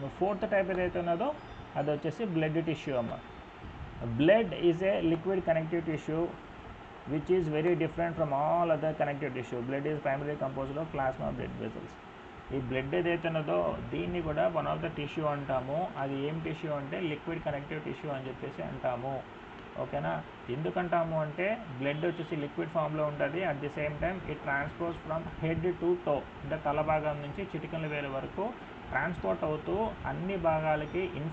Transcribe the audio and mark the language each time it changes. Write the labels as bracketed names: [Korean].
[Telugu] Fourth type ఏదైతే ఉన్నదో అది వచ్చేసి బ్లడ్ టిష్యూ అమ్మ. [English] Blood is a liquid connective tissue which is very different from all other connective tissue. Blood is primarily composed of plasma blood vessels. [Telugu] ఈ blood ఏదైతే ఉన్నదో దీన్ని కూడా వన్ ఆఫ్ ద టిష్యూ అంటాము. అది ఏం టిష్యూ అంటే లిక్విడ్ కనెక్టివ్ టిష్యూ అని చెప్పేసి అంటాము. ఓకేనా, ఎందుకంటాము అంటే బ్లడ్ వచ్చేసి లిక్విడ్ ఫామ్లో ఉంటుంది. [English] at the same time it transports from head to toe, [Telugu] అంటే తల భాగం నుంచి చిటికల వేల వరకు ట్రాన్స్పోర్ట్ అవుతూ అన్ని భాగాలకి